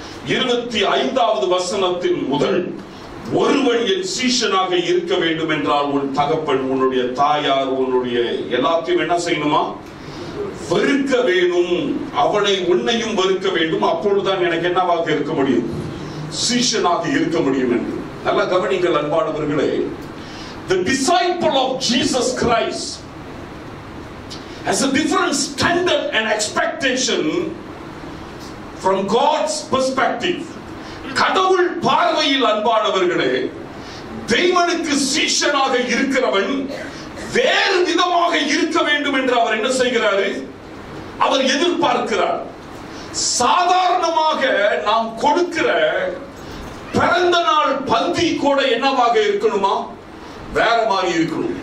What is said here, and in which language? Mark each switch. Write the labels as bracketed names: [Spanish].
[Tamil] 25வது வசனத்தின் முதல், ஒருவன் என் சீஷனாக இருக்க வேண்டும் என்றால் உன் தகப்பன், உன்னுடைய தாயார், உன்னுடைய எல்லாத்தையும் என்ன செய்யணுமா? வெறுக்க வேண்டும். அவனை உன்னையும் வெறுக்க வேண்டும். அப்பொழுதுதான் எனக்கு என்னவாக இருக்க முடியும்? சீஷனாக இருக்க முடியும் என்று. நல்ல கவனிங்கள் அன்பானவர்களே. [English] The disciple of Jesus Christ has a different standard and expectation from God's perspective. [Tamil] கடவுள் பார்வையில் அன்பானவர்களே, தெய்வனுக்கு சீஷனாக இருக்கிறவன் வேறு விதமாக இருக்க வேண்டும் என்று அவர் என்ன செய்கிறாரு? அவர் எதிர்பார்க்கிறார். சாதாரணமாக நாம் கொடுக்கிற பிறந்த நாள் பந்தி கூட என்னவாக இருக்கணுமா? வேற மாதிரி இருக்கணும்.